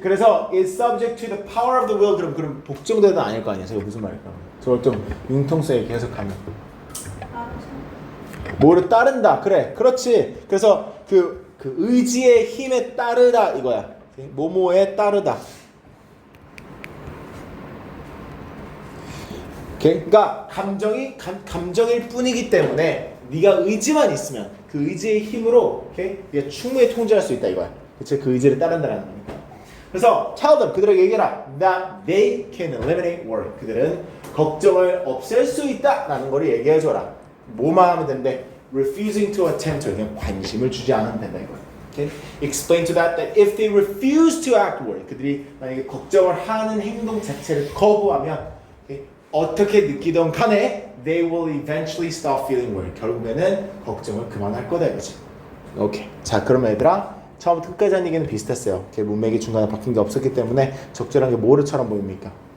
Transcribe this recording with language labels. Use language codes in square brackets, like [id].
[ko] 그래서 [en] is subject to the power of the will. [ko] 그럼 복종되다 아닐 거 아니야. 저게 무슨 말일까? 저걸 좀 융통성에 계속 가면 뭐를 따른다. 그래 그렇지. 그래서 그 의지의 힘에 따르다 이거야. 뭐뭐에 따르다. 그러니까 감정일 뿐이기 때문에 네가 의지만 있으면 그 의지의 힘으로 네가 충분히 통제할 수 있다 이거야. 그치? 그 의지를 따른다는 거니까. 그래서 [en] tell them [ko] 그들에게 얘기해라. [en] That they can eliminate worry. [ko] 그들은 걱정을 없앨 수 있다라는 걸 얘기해줘라. 뭐만 하면 된대? [en] Refusing to attend to. [ko] 그냥 관심을 주지 않으면 된다 이거야. [en] Okay? Explain to that if they refuse to act worry. [ko] 그들이 만약에 걱정을 하는 행동 자체를 거부하면 어떻게 느끼던 간에 [en] they will eventually stop feeling worried. [ko] 결국에는 걱정을 그만할 거다 이거지. 오케이. 자, 그럼 얘들아 처음부터 끝까지 한 얘기는 비슷했어요. 문맥이 중간에 바뀐 게 없었기 때문에 적절한 게 뭐를처럼 보입니까?